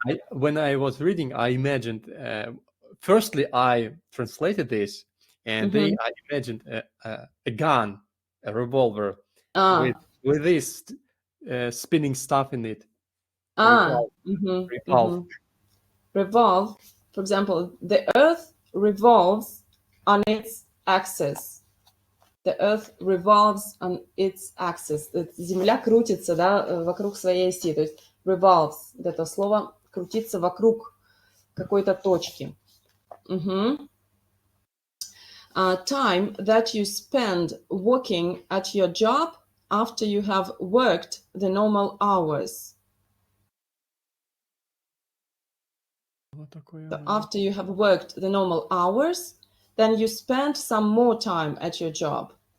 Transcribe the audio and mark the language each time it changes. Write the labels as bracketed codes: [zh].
[en] When I was reading, I imagined, firstly, I translated this, and I imagined a gun, a revolver, with this spinning stuff in it. Revolve. Revolve. For example, the earth revolves on its axis. The earth revolves on its axis. [ru] Земля крутится, да, вокруг своей оси. То есть revolves, это слово крутится вокруг какой-то точки. [en] Time that you spend working at your job after you have worked the normal hours. So after you have worked the normal hours, then you spend some more time at your job.